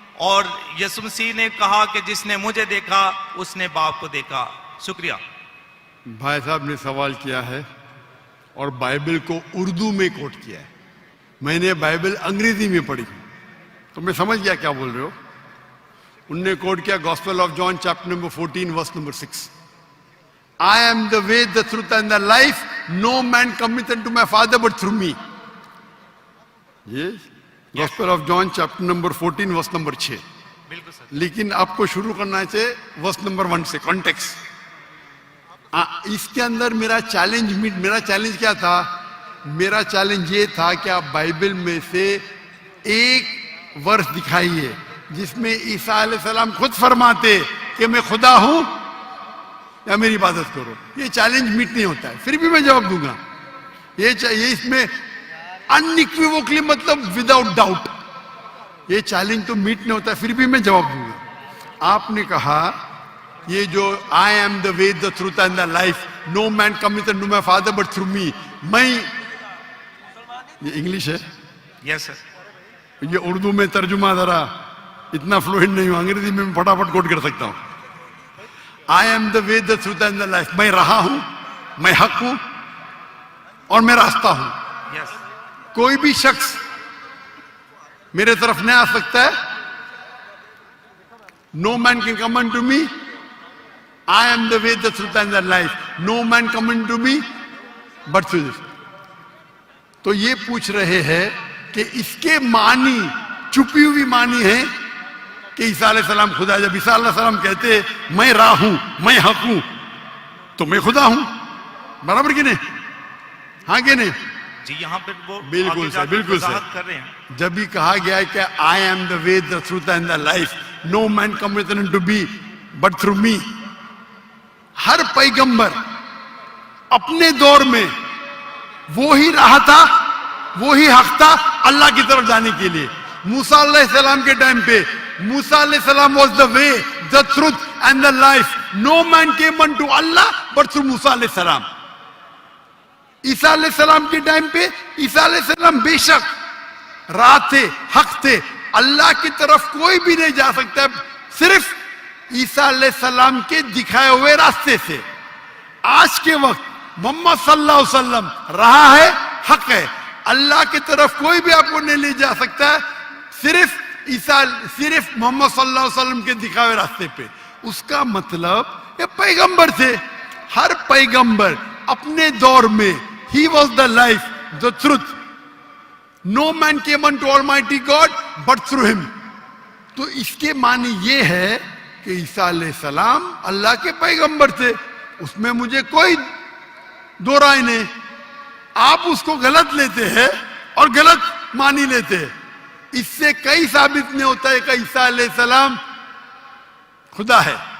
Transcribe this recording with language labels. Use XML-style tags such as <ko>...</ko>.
<ur>اور یسوع مسیح نے کہا کہ جس نے مجھے دیکھا اس نے باپ کو دیکھا. شکریہ. بھائی صاحب نے سوال کیا ہے اور بائبل کو اردو میں کوٹ کیا ہے. میں نے بائبل انگریزی میں پڑھی تو میں سمجھ گیا کیا بول رہے ہو. انہوں نے کوٹ کیا gospel of John chapter number 14 verse number 6.</ur> <en>I am the way, the truth and the life. No man cometh unto my Father but through me.</en> <ur>یہ gospel of John chapter number 14 verse number 6. بالکل سر. لیکن آپ کو شروع کرنا چاہیے verse number 1 سے, context. اس کے اندر میرا چیلنج کیا تھا؟ میرا چیلنج یہ تھا کہ آپ بائبل میں سے ایک ورس دکھائیے جس میں عیسیٰ علیہ السلام خود فرماتے کہ میں خدا ہوں یا میری عبادت کرو. یہ چیلنج میٹ نہیں ہوتا ہے, پھر بھی میں جواب دوں گا. یہ اس میں انیکویوکلی مطلب وداؤٹ ڈاؤٹ یہ چیلنج تو میٹ نہیں ہوتا ہے, پھر بھی میں جواب دوں گا. آپ نے کہا یہ جو</ur> <en>I am the way, the truth and the life, no man cometh unto my Father but through me.</en> <ur>میں یہ انگلش ہے, یس سر. یہ اردو میں ترجمہ ذرا اتنا فلوئنٹ نہیں ہوں, انگریزی میں پھٹافٹ کوٹ کر سکتا ہوں.</ur> <en>I am the way, the truth and the life.</en> <ur>میں رہا ہوں, میں حق ہوں اور میں راستہ ہوں. یس. کوئی بھی شخص میرے طرف نہیں آ سکتا ہے.</ur> <en>No man can come unto me. I am the way, the truth and the life. No man come unto me but through this.</en> <ur>تو یہ پوچھ رہے ہیں کہ اس کے معنی چھپی ہوئی معنی ہے کہ عیسیٰ علیہ السلام خدا. جب عیسیٰ علیہ السلام کہتے ہیں میں راہ ہوں, میں حق ہوں, تو میں خدا ہوں. برابر کہ نہیں؟ ہاں کہ نہیں؟ جی یہاں پہ وہ بالکل سر, بالکل سر. کر رہے ہیں. جب بھی کہا گیا ہے کہ</ur> <en>I am the way, the truth and the life, no man cometh unto me but through me.</en> <ur>ہر پیغمبر اپنے دور میں وہی راہ تھا, وہی حق تھا اللہ کی طرف جانے کے لیے. موسیٰ علیہ السلام کے ٹائم پہ موسیٰ علیہ السلام</ur> <en>was the way, the truth and the life. No man came unto Allah but through Musa علیہ السلام.</en> <ur>عیسیٰ علیہ السلام کے ٹائم پہ عیسیٰ علیہ السلام بے شک راہ تھے, حق تھے. اللہ کی طرف کوئی بھی نہیں جا سکتا صرف عیسیٰ علیہ السلام کے دکھائے ہوئے راستے سے. آج کے وقت محمد صلی اللہ علیہ وسلم راہ ہے, حق ہے. اللہ کی طرف کوئی بھی آپ کو نہیں لے جا سکتا صرف صرف محمد صلی اللہ علیہ وسلم کے دکھائے ہوئے راستے پہ. اس کا مطلب یہ پیغمبر تھے. ہر پیغمبر اپنے دور میں</ur> <en>he was the life, the truth. No man came unto Almighty God but through him.</en> <ur>تو اس کے معنی یہ ہے کہ عیسیٰ علیہ السلام اللہ کے پیغمبر تھے. اس میں مجھے کوئی دو رائے نہیں. آپ اس کو غلط لیتے ہیں اور غلط مانی لیتے ہیں. اس سے کئی ثابت نہیں ہوتا ہے کہ عیسیٰ علیہ السلام خدا ہے.</ur>